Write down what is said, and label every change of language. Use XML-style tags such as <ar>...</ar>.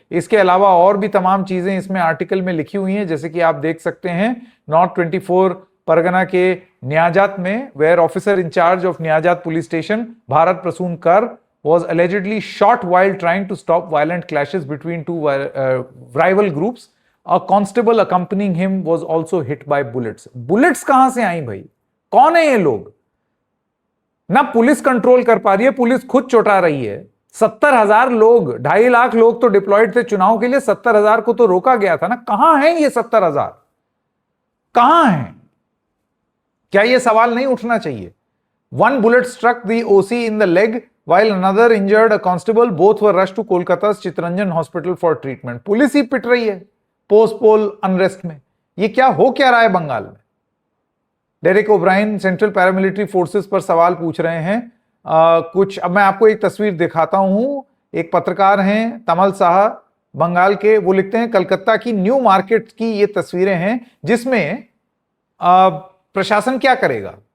<hi>इसके अलावा और भी तमाम चीजें इसमें आर्टिकल में लिखी हुई हैं, जैसे कि आप देख सकते हैं नॉर्थ 24 परगना के न्याजात में,</hi> <en>where officer incharge of Nyazat police station</en> <hi>Bharat Prasoon कर</hi> <en>was allegedly shot while trying to stop violent clashes between two rival groups. A constable accompanying him was also hit by bullets.</en> <hi>Bullets कहां से आई भाई? कौन है ये लोग? ना पुलिस कंट्रोल कर पा रही है, पुलिस खुद चौटा रही है। 70,000 लोग, 2.5 लाख लोग तो डिप्लॉयड थे चुनाव के लिए, 70,000 को तो रोका गया था ना। कहां है ये 70,000? कहां है? क्या ये सवाल नहीं उठना चाहिए?</hi> <en>One bullet struck the OC in the leg while another injured a constable. Both were rushed to Kolkata's Chittaranjan Hospital for treatment.</en> <hi>Police ही पिट रही है पोस्ट पोल अनरेस्ट में। ये क्या हो क्या रहा है बंगाल में? Derek O'Brien central paramilitary forces पर सवाल पूछ रहे हैं। कुछ अब मैं आपको एक तस्वीर दिखाता हूं। एक पत्रकार हैं तमल शाह बंगाल के, वो लिखते हैं कलकत्ता की न्यू मार्केट की ये तस्वीरें हैं, जिसमें प्रशासन क्या करेगा?</hi>